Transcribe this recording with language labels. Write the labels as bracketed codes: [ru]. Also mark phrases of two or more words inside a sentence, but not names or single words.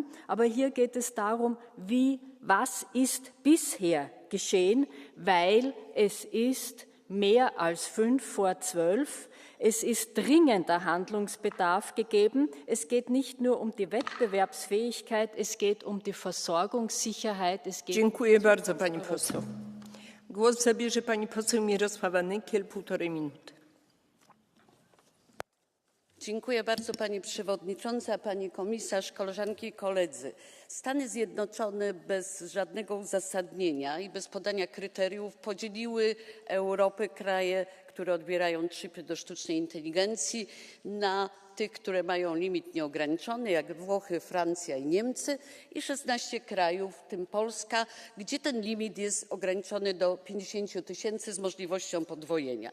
[de] Aber hier geht es darum, was ist bisher geschehen, weil es ist mehr als 11:55. Es ist dringender Handlungsbedarf gegeben. Es geht nicht nur um die Wettbewerbsfähigkeit, es geht um die Versorgungssicherheit. [pl] Dziękuję bardzo, pani poseł. Głos zabierze pani poseł Mirosława Nykiel, 1,5 minuty. Dziękuję bardzo Pani Przewodnicząca, Pani Komisarz, koleżanki i koledzy. Stany Zjednoczone bez żadnego uzasadnienia i bez podania kryteriów podzieliły Europę, kraje, które odbierają chipy do sztucznej inteligencji, na tych, które mają limit nieograniczony, jak Włochy, Francja i Niemcy, i 16 krajów, w tym Polska, gdzie ten limit jest ograniczony do 50 000 z możliwością podwojenia.